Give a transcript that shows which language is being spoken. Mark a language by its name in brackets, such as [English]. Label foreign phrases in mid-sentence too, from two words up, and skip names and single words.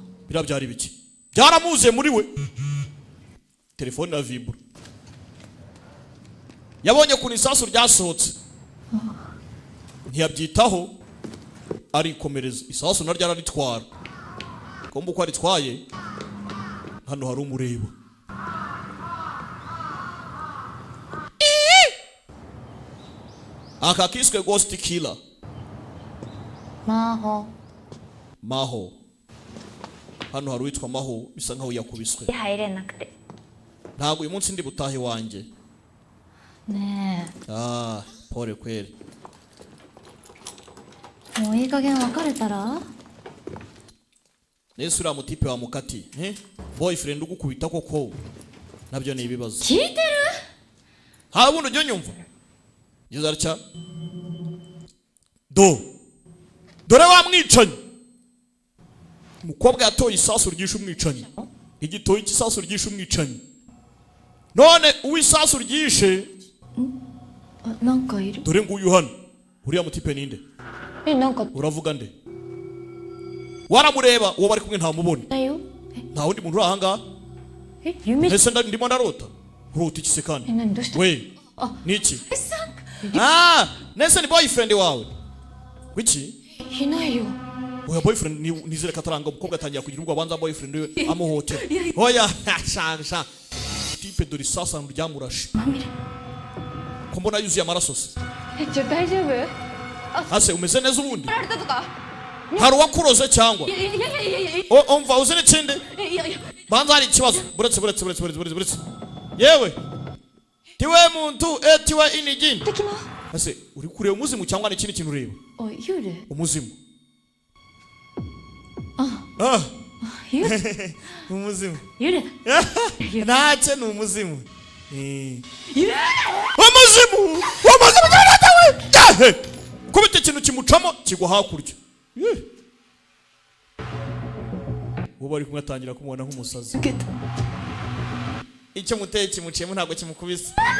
[Kinyarwanda] birabyara ibiki byaramuze muri we telefone na vibura yabonye ukuntu isasu ryasohotse ntiyabyitaho arikomereza isasu naryo araritwara kumbe uko aritwaye hano hari umureba aka kiswe [English] ghost killer [Japanese] 魔法 [Kinyarwanda] Maho hano hari uwitwa Maho bisa nkaho yakubiswe [Japanese] 入れなくて [Kinyarwanda] ntabwo uyu munsi ndi butahe wanjye [Japanese] ね [Swahili] ah pole kweli [Japanese] えもういい加減別れたら [Kinyarwanda] nese uriya mutipe wa mukati boyfriend ugukubita koko nabyo ni ibibazo [Japanese] 聞いてる [Kinyarwanda] ha ubundi ujya unyumva ngeze atya dore wa mwicanyi umukobwa yatoye isasu ryishe umwicanyi igitoyi cy'isasu ryishe umwicanyi none uw'isasu ryishe [Japanese] あなんかいる [Kinyarwanda] dore nguyu hano uriya mutipe ninde [Japanese] えなんか [Kinyarwanda] uravuga nde waramureba uwo bari kumwe ntamubone [Japanese] だよ [Kinyarwanda] nta wundi muntu uri ahangaha [Japanese] え夢 [Kinyarwanda] ese ndimo ndarota urota iki se kandi [Japanese] え何どうした [Kinyarwanda] we [Japanese] あ [Kinyarwanda] niki nese ni boyfriend wawe wiki [Japanese] いないよ [Kinyarwanda] oya boyfriend nizere kataranga umukobwa atangira kugira ubwo abanza boyfriend we amuhotera oya sha tipe dore sasa ryamurashe [Japanese] まみれ [Kinyarwanda] ko mbona yuzuye amaraso se [Japanese] え大丈夫 [Kinyarwanda] ase umeze neza ubundi [Japanese] やられたとか [Kinyarwanda] hari uwakuroze cyangwa [Japanese] いやいやいやいやいやい [Kinyarwanda] umva uzi n'ikindi [Japanese] やいやいや [Kinyarwanda] banza hari ikibazo buretse yewe tiwe muntu tiwe inigini [Japanese] 的な [Kinyarwanda] ase uri kureba umuzimu cyangwa n'ikindi kintu ureba [Japanese] あ幽霊 [Kinyarwanda] umuzimu [Japanese] あ幽霊 [Kinyarwanda] umuzimu [Japanese] 幽霊 [Kinyarwanda] ntacyo ni umuzimu umuzimu cyane kubita ikintu kimucamo kigwa hakurya uwo bari kumwe atangira kumubona nk'umusazi icyo muteye kimuciyemo ntabwo kimukubise